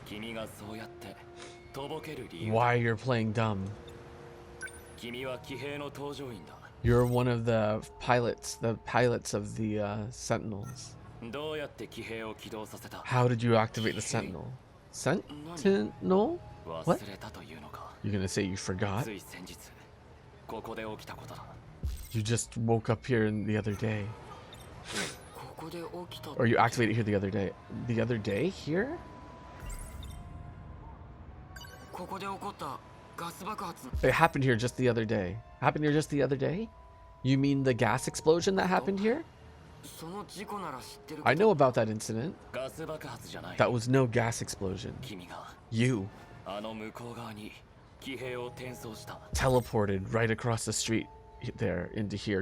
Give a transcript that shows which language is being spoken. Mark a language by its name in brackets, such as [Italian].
[Japanese] 君がそうやってとぼける理由。 [English] why you're playing dumb? [Japanese] 君は騎兵の搭乗員だ。 [English] You're one of the pilots of the Sentinels. [Japanese] どうやって騎兵を起動させた？ [English] How did you activate the Sentinel? Sentinel? [Japanese] 忘れたというのか。 [English] You're gonna say you forgot? [Japanese] つい先日、ここで起きたことだ。 [English] You just woke up here the other day. [Japanese] ここで起きた。 [English] Or you activated here the other day. The other day? Here? [Japanese] ここで起こったガス爆発。 [English] It happened here just the other day. Happened here just the other day? You mean the gas explosion that happened here? [Japanese] その事故なら知ってる。 [English] I know about that incident. [Japanese] ガス爆発じゃない。 [English] That was no gas explosion. [Japanese] 君が [English] You [Japanese] あの向こう側に騎兵を転送した。 [English] teleported right across the street there into here.